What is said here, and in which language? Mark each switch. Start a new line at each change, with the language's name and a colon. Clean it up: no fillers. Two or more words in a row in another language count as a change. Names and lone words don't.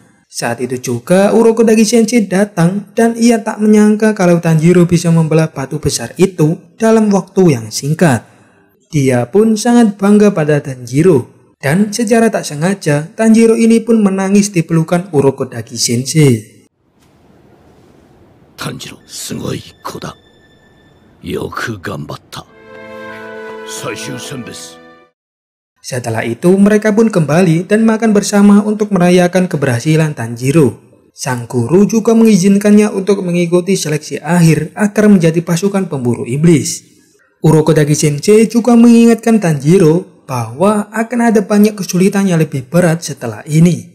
Indonesian: Saat itu juga Urokodaki Sensei datang dan ia tak menyangka kalau Tanjiro bisa membelah batu besar itu dalam waktu yang singkat. Dia pun sangat bangga pada Tanjiro dan secara tak sengaja Tanjiro ini pun menangis di pelukan Urokodaki Sensei.
Japanese: Tanjiro, すごい子だ. よく頑張った。最終戦です。
Indonesian: Setelah itu mereka pun kembali dan makan bersama untuk merayakan keberhasilan Tanjiro. Sang guru juga mengizinkannya untuk mengikuti seleksi akhir agar menjadi pasukan pemburu iblis. Urokodaki Sensei juga mengingatkan Tanjiro bahwa akan ada banyak kesulitan yang lebih berat setelah ini.